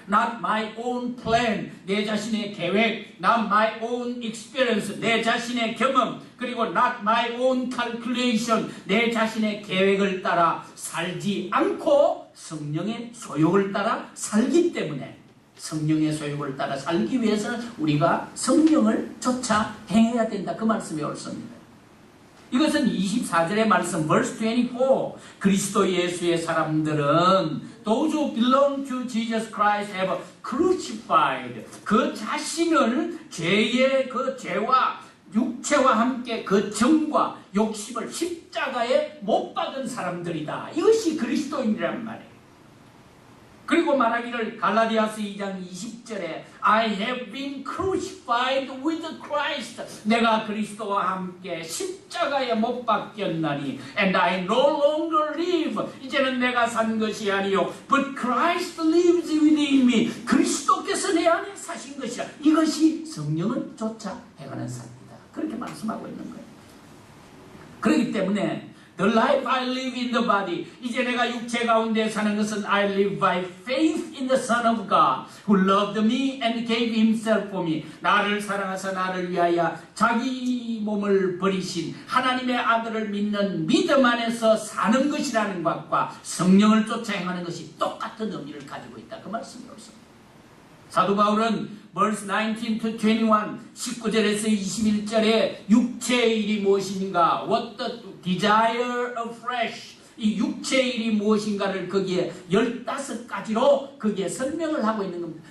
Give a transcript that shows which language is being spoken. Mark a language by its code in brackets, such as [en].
[en] not my own plan, 내 자신의 계획, not my own experience, 내 자신의 경험, 그리고 not my own calculation, [ko] 내 자신의 계획을 따라 살지 않고 성령의 소욕을 따라 살기 때문에 성령의 소욕을 따라 살기 위해서는 우리가 성령을 쫓아 행해야 된다. 그 말씀이 옳습니다. 이것은 24절의 말씀, verse 24. 그리스도 예수의 사람들은 [en] those who belong to Jesus Christ have crucified. [ko] 그 자신을 죄의 그 죄와 육체와 함께 그 정과 욕심을 십자가에 못 박은 사람들이다. 이것이 그리스도인이란 말이에요. 그리고 말하기를 갈라디아서 2장 20절에 [en] I have been crucified with Christ. [ko] 내가 그리스도와 함께 십자가에 못 박혔나니 [en] and I no longer live. [ko] 이제는 내가 산 것이 아니요 [en] but Christ lives within me. [ko] 그리스도께서 내 안에 사신 것이라. 이것이 성령을 쫓아 행하는 삶이다. 그렇게 말씀하고 있는 거예요. [en] 그렇기 때문에 The life I live in the body. [ko] 이제 내가 육체 가운데 사는 것은 [en] I live by faith in the Son of God who loved me and gave himself for me. [ko] 나를 사랑하사 나를 위하여 자기 몸을 버리신 하나님의 아들을 믿는 믿음 안에서 사는 것이라는 것과 성령을 쫓아 행하는 것이 똑같다. 똑같은 의미를 가지고 있다. 그 말씀이 없습니다. 사도 바울은 verse 19 to 21, 19절에서 21절에 육체의 일이 무엇인가, [en] what the desire of flesh, [ko] 이 육체의 일이 무엇인가를 거기에 15가지로 거기에 설명을 하고 있는 겁니다.